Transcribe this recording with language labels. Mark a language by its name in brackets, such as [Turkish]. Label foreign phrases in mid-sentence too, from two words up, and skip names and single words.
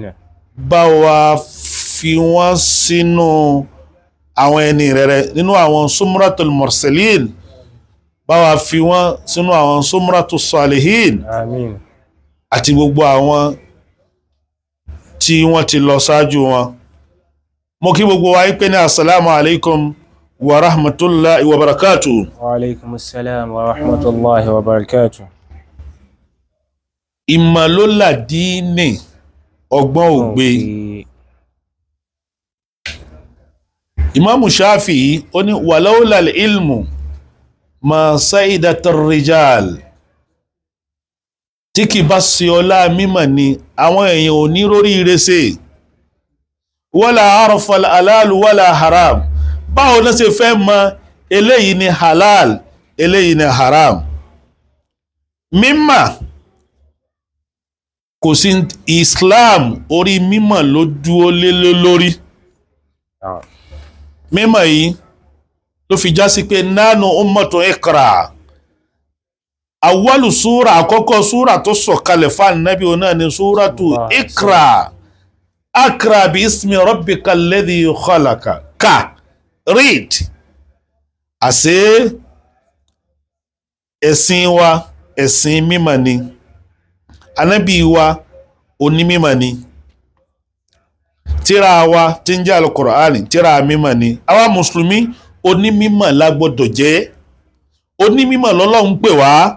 [Yoruba] bá wa fi wọ́n sínú àwọn ẹni rere, nínú àwọn [Arabic] زمرة المرسلين, [Yoruba] bá wa fi wọ́n sínú àwọn [Arabic] زمرة الصالحين, [Yoruba] Àmín. àti gbogbo àwọn tí wọ́n ti lọ ṣáájú wọn. Mo kí gbogbo wa pé ní [Arabic] السلام عليكم ورحمة الله وبركاته. وعليكم السلام ورحمة الله وبركاته. [Yoruba] Ìmọ̀lólà díínì, ọgbọ́n ògbé. Imamu Shafi'i ó ní [Arabic] ولولا العلم ما سعدت الرجال, [Yoruba] tí kì bá sí ọlá mímọ̀ ni àwọn èèyàn ò ní rórí ìrẹsẹ̀. [Arabic] ولا عرف الحلال ولا حرام, [Yoruba] báwo náà ṣe fẹ́ mọ̀ eléyìí ni halal, eléyìí ni haram. Mímọ̀ kò sí, Islam orí mímọ̀ ló dúó lé lórí. Mímọ̀ yìí ló fi já sí pé nánú [Arabic] أمة اقرأ. أول سورة, [Yoruba] àkọ́kọ́ súra tó sọ̀kalẹ̀ fún Ànábì náà ni [Arabic] سورة اقرأ. اقرأ باسم ربك الذي خلق. [English] Read. [Yoruba] Àṣé ẹ̀sìn wa ẹ̀sìn mímọ̀ ni, Ànábì wa onímímọ̀ ni, tírà wa tí ń jẹ́ al-Qur'ani tírà mímọ̀ ni. Àwa mùsùlùmí onímímọ̀ la gbọ́dọ̀ jẹ́, onímímọ̀ lọ́lọ́run pè wá.